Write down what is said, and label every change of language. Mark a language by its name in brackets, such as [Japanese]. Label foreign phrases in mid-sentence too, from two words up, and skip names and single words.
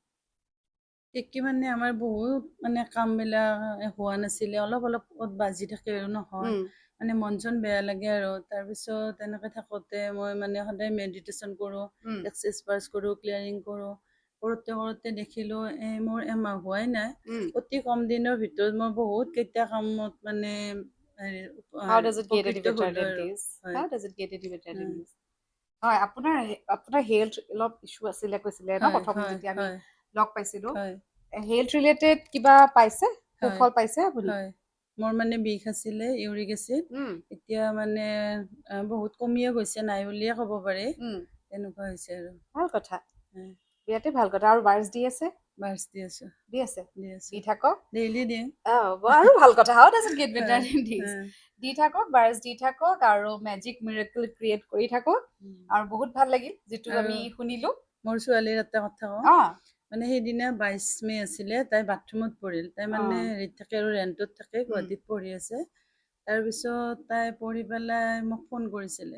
[Assamese] কি মানে আমাৰ বহুত মানে কামবিলাক হোৱা নাছিলে, অলপ অলপ ক'ত বাজি থাকে আৰু নহয়, মানে মন চন বেয়া লাগে আৰু। তাৰপিছত এনেকৈ থাকোঁতে মই মানে সদায় মেডিটেশ্যন কৰোঁ, [English] access bars [Assamese] কৰোঁ, ক্লিয়াৰিং কৰোঁ। কৰোঁতে দেখিলোঁ মোৰ এমাহ হোৱাই নাই, অতি কম দিনৰ ভিতৰত মই বহুত কেইটা কামত মানে [English] How does it get any [Assamese] উপকৃত [English] better [Assamese] হ'লোঁ [English] than [Assamese] আৰু। [English] this? [Assamese] হয় [English] How does it get any better than this? [Assamese] হয়, আপোনাৰ হেল্থ অলপ ইছ্যু আছিলে কৈছিলে ন প্ৰথম যেতিয়া আমি লগ পাইছিলোঁ। [English] health related [Assamese] কিবা পাইছে? সুফল পাইছে আপুনি? হয়, মোৰ মানে বিষ আছিলে, [English] uric acid. [Assamese] এতিয়া মানে বহুত কমিয়ে গৈছে, নাই বুলিয়ে ক'ব পাৰি। তেনেকুৱা হৈছে আৰু। ভাল কথা, বিৰাটেই ভাল কথা। আৰু বাৰ্ছ দি আছে? বাৰ্ছ দি আছোঁ। দি থাকক। ডেইলি দিওঁ। আৰু ভাল কথা। [English] How does it get better than this? [Assamese] দি থাকক, বাৰ্ছ দি থাকক আৰু [English] magic miracle create [Assamese] কৰি থাকক। আৰু বহুত ভাল লাগিল যিটো আমি শুনিলোঁ। মোৰ ছোৱালীৰ এটা কথা কওঁ, মানে সেইদিনা 22 মে আছিলে, তাই বাথৰুমত পৰিল। তাই মানে হেৰিত থাকে আৰু ৰেণ্টত থাকে, গুৱাহাটীত পঢ়ি আছে। তাৰপিছত তাই পঢ়ি পেলাই মোক ফোন কৰিছিলে।